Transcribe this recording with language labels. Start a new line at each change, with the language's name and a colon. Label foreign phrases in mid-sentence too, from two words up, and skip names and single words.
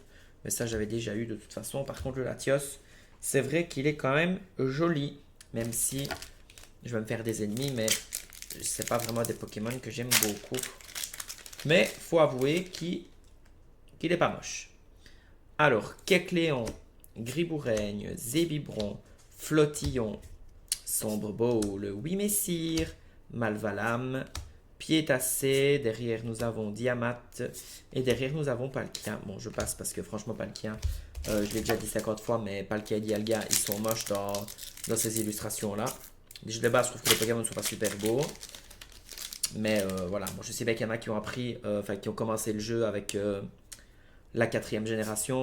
French: Mais ça, j'avais déjà eu de toute façon. Par contre, le Latios, c'est vrai qu'il est quand même joli, même si je vais me faire des ennemis, mais c'est pas vraiment des Pokémon que j'aime beaucoup. Mais faut avouer qu'il est pas moche. Alors, Kecléon, Griboureigne, Zébibron, Flottillon, Sombre Bowl, Wimessir, Malvalam, Piétassé. Derrière, nous avons Diamat. Et derrière, nous avons Palkia. Bon, je passe parce que franchement, Palkia, je l'ai déjà dit 50 fois, mais Palkia et Dialga, ils sont moches dans ces illustrations-là. Déjà de base, je trouve que les Pokémon ne sont pas super beaux. Mais voilà, bon, je sais bien qu'il y en a qui ont appris, qui ont commencé le jeu avec la 4e génération.